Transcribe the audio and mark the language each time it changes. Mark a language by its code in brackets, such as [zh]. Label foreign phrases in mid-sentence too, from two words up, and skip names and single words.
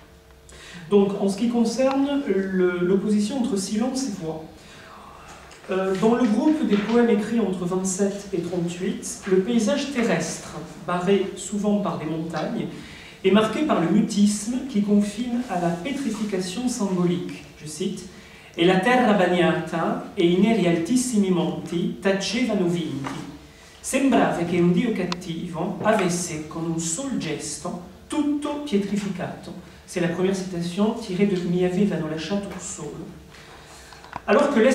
[fr] Donc, en ce qui concerne l'opposition entre silence et voix, dans le groupe des poèmes écrits entre 27 et 38, le paysage terrestre, barré souvent par des montagnes, est marqué par le mutisme qui confine à la pétrification symbolique. Je cite, [it] « E la terra bagnata e i neri altissimi monti tacevano vinti. Sembrava che un dio cattivo avesse con un sol gesto tutto pietrificato. [fr] » C'est la première citation tirée de Mi avevano lasciato solo. Alors que